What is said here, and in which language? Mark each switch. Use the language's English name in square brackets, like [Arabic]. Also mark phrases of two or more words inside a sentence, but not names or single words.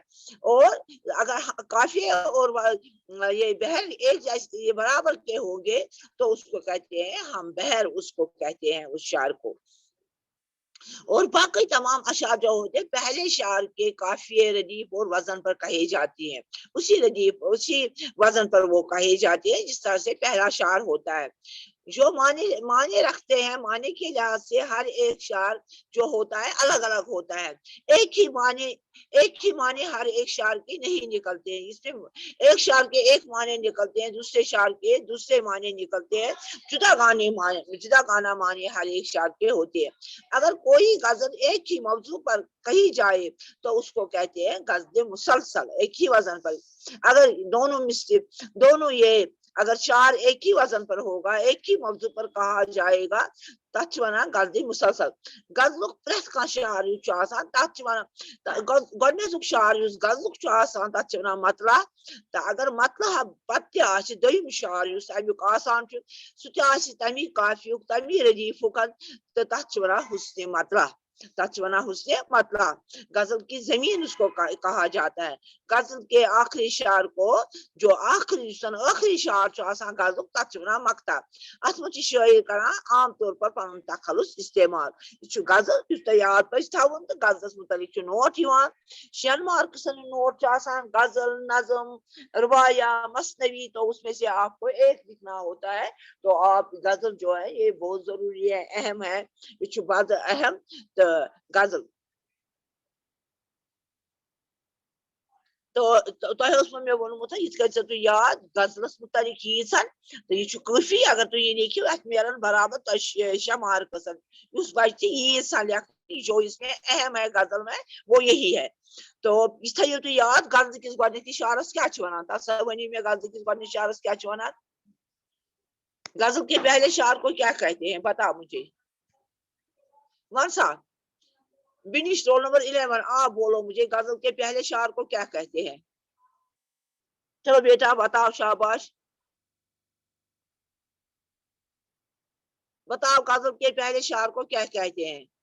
[Urdu] اور اگر قافیہ اور یہ بحر ایک جیسے یہ برابر کے ہوں گے تو اس کو کہتے ہیں ہم بحر، اس کو کہتے ہیں اس شعر کو. اور باقی تمام اشعار جو ہوتے ہیں پہلے شعر کے قافیے، ردیف اور وزن پر کہے جاتی ہیں. اسی ردیف اسی وزن پر وہ کہے جاتے ہیں جس طرح سے پہلا شعر ہوتا ہے. جو معنی رکھتے ہیں، معنی کے لحاظ سے ہر ایک شعر جو ہوتا ہے الگ الگ ہوتا ہے، ایک ہی معنی ہر ایک شعر کے نہیں نکلتے ہیں، اس میں ایک شعر کے ایک معنی نکلتے ہیں، دوسرے شعر کے دوسرے معنی نکلتے ہیں، جدا گانا معنی ہر ایک شعر کے ہوتے ہیں۔ اگر کوئی غزل ایک ہی موضوع پر کہی جائے تو اس کو کہتے ہیں غزل مسلسل، ایک ہی وزن پر۔ اگر دونوں یہ اگر شعر ایک ہی وزن پر ہوگا، ایک ہی موضوع پر کہا جائے گا، [Kashmiri] تتھ چھِ ونان غزل مسلسل۔ غزلُک پرٛٮ۪تھ کانٛہہ شعر یُس چھُ آسان تتھ چھِ ونان گۄڈنیُک شعر یُس غزلُک چھُ آسان تتھ چھِ ونان مطلع، تہٕ اگر مطلع پتہٕ تہِ آسہِ دوٚیِم شعر یُس امیُک آسان چھُ، سُہ تہِ آسہِ تمی قافیُک تمی ردیٖفُک، تہٕ تتھ چھِ ونان حسنِ مطلع، تتھ چھِ ونان حسنِ مطلع۔ [Urdu] غزل کی زمین اس کو کہا جاتا ہے۔ غزل کے آخری شعر کو جو آخری شعر [Kashmiri] چھُ آسان غزلُک تتھ چھِ ونان مقطع۔ اتھ منٛز چھِ شٲعر کران عام طور پر پنُن تخلص استعمال۔ یہ چھُ غزل یُس تۄہہِ یاد پزِ تھاوُن، تہٕ غزلس متعلق چھُ نوٹ یِوان، 6 مارکسن ہُنٛد نوٹ چھُ آسان، غزل، نظم، ربایا، مثنوی، [Urdu] تو اس میں سے آپ کو ایک لکھنا ہوتا ہے۔ تو آپ غزل جو ہے یہ بہت ضروری ہے، اہم ہے، [Kashmiri] یہ چھُ بڑٕ اہم۔ تہٕ غزل تو تۄہہِ اوسمو مےٚ ووٚنمُت یِتھ کٔنۍ ژےٚ تُہۍ یاد غزلس متعلق ییٖژن، تہٕ یہِ چھُ کٲفی اگر تُہۍ یہِ لیکھِو، اتھ میلن برابر تۄہہِ 6 مارکسن۔ یُس بچہِ تہِ ییٖژ لیکھنہٕ [Urdu] جو اس میں اہم ہے غزل میں وہ یہی ہے۔ [Kashmiri] تو یہِ تھٲیِو تُہۍ یاد، غزل کِس گۄڈنِکِس شعرس کیٛاہ چھِ ونان، تتھ سا ؤنِو مےٚ غزل کِس گۄڈنِکِس شعرس کیٛاہ چھِ ونان؟ [Urdu] غزل کے پہلے شعر کو کیا کہتے ہیں بتاؤ مجھے، ون سا بنش رول نمبر 11، آپ بولو مجھے غزل کے پہلے شعر کو کیا کہتے ہیں؟ چلو بیٹا بتاؤ، شاباش، بتاؤ غزل کے پہلے شعر کو کیا کہتے ہیں؟